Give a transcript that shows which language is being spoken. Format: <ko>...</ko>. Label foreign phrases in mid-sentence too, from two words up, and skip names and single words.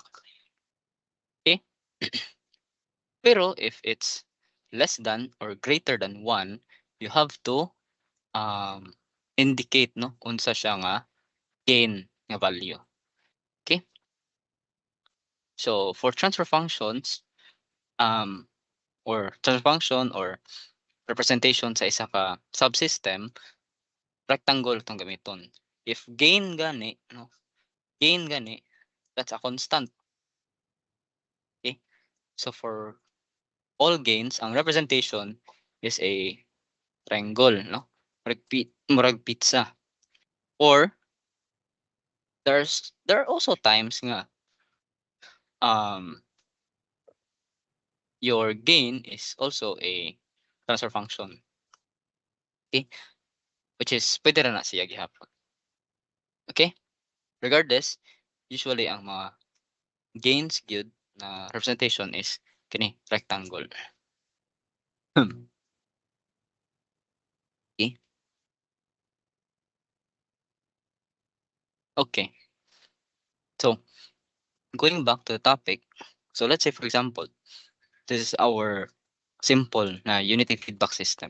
<en>Okay? Pero if it's less than or greater than 1, you have to indicate</en> <ceb>no unsa siya nga gain nga value.</ceb> <en>Okay? So for transfer functions or transfer function or representation</en> <ceb>sa isa ka</ceb> <en>subsystem, rectangle</en> <ceb>tong gamiton.</ceb> <en>If gain gani no, gain gani, that's a constant. Okay? So for all gains, ang representation is a triangle, no?</en> <ceb>Murag pizza.</ceb> <en>Or there are also times nga your gain is also a transfer function. Okay? Which is</en> <ceb>pwede ra na siya gihapon.</ceb> <en>Okay? Regardless, usually</en> <ceb>ang mga</ceb> <en>gains</en> <ceb>gyud na</ceb> <en>representation is kini rectangle. Okay? Okay. So, going back to the topic, so let's say for example, this is our simple na unity feedback system.</en>